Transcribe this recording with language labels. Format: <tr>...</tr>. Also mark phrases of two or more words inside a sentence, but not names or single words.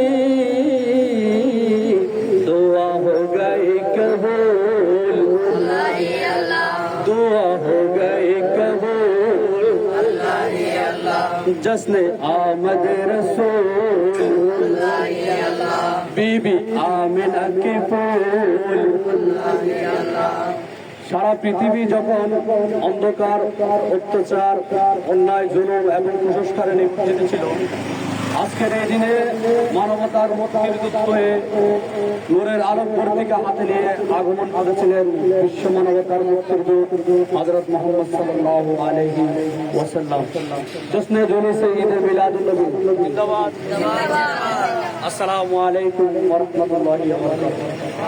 <ur>دعا ہو گئی قبول دعا ہو گئی قبول جشن آمد رسول بی بی آمنہ کی پھول</ur> <bn>সারা পৃথিবী যখন অন্ধকার অত্যাচার অন্যায় জুলুম এবং কুসংস্কারে নিপজিত ছিল আজকের এই দিনে মানবতার মুক্তির হয়ে নূরের আলোক পত্রিকা হাতে নিয়ে আগমন করেছিলেন বিশ্ব মানবতার মুক্তির দূত হযরত মুহাম্মদ</bn> <ar>صلى الله عليه وسلم</ar> <ur>جشن جلوس عید میلاد النبی زندہ باد</ur> <ar>السلام عليكم ورحمة الله وبركاته</ar>